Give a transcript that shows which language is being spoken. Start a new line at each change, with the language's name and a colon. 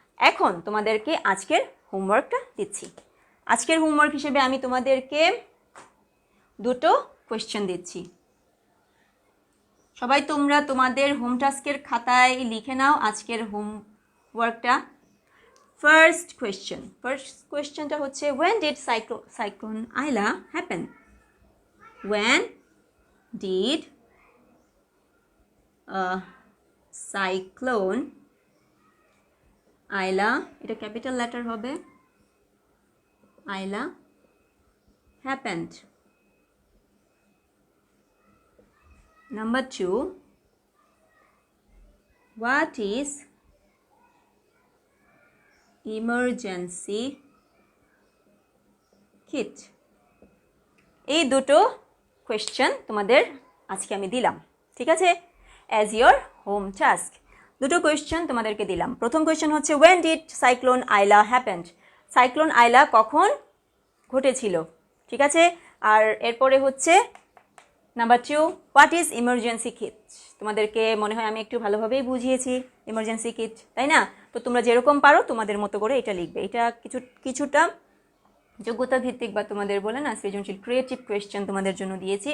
Bangla: এখন তোমাদেরকে আজকের হোমওয়ার্কটা দিচ্ছি। আজকের হোমওয়ার্ক হিসেবে আমি তোমাদেরকে দুটো কোয়েশ্চেন দিচ্ছি। সবাই তোমরা তোমাদের হোম টাস্কের খাতায় লিখে নাও আজকের হোমওয়ার্কটা। ফার্স্ট কোয়েশ্চেনটা হচ্ছে
English: when did cyclone Aila happen? When did cyclone Aila,
Bangla: এটা ক্যাপিটাল লেটার হবে,
English: Aila happened? Number 2, what is emergency kit?
Bangla: এই দুটো কোয়েশ্চেন তোমাদের আজকে আমি দিলাম। ঠিক আছে?
English: as your home task
Bangla: দুটো কোয়েশ্চেন তোমাদেরকে দিলাম। প্রথম কোয়েশ্চেন হচ্ছে
English: when did cyclone Aila happened?
Bangla: Cyclone আইলা কখন ঘটেছিল? ঠিক আছে? আর এরপরে হচ্ছে number 2,
English: What is emergency kit?
Bangla: তোমাদেরকে মনে হয় আমি একটু ভালোভাবেই বুঝিয়েছি ইমার্জেন্সি কিট, তাই না? তো তোমরা যেরকম পারো তোমাদের মতো করে এটা লিখবে। এটা কিছুটা যোগ্যতা ভিত্তিক বা তোমাদের বলে না সৃজনশীল ক্রিয়েটিভ কোয়েশ্চেন তোমাদের জন্য দিয়েছি।